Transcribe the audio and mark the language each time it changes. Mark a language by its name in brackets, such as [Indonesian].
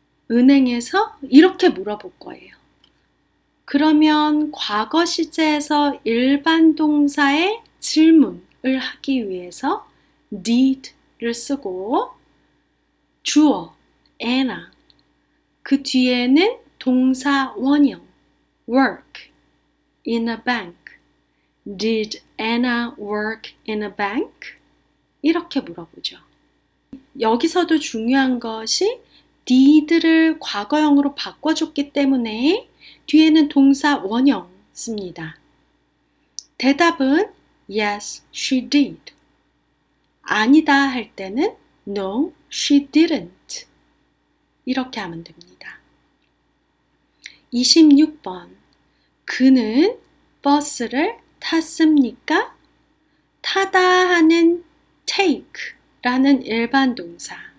[Korean] 은행에서 이렇게 물어볼 거예요. 그러면 과거 시제에서 일반 동사의 질문을 하기 위해서 did를 쓰고 주어 애나 그 뒤에는 동사 원형 [English] work in a bank. Did Anna work in a bank? [Korean] 이렇게 물어보죠. 여기서도 중요한 것이 did를 과거형으로 바꿔줬기 때문에 뒤에는 동사 원형 씁니다. 대답은 [English] yes, she did. [Korean] 아니다 할 때는 [English] no, she didn't. [Korean] 이렇게 하면 됩니다. 26번 그는 버스를 탔습니까? 타다 하는 take라는 일반 동사.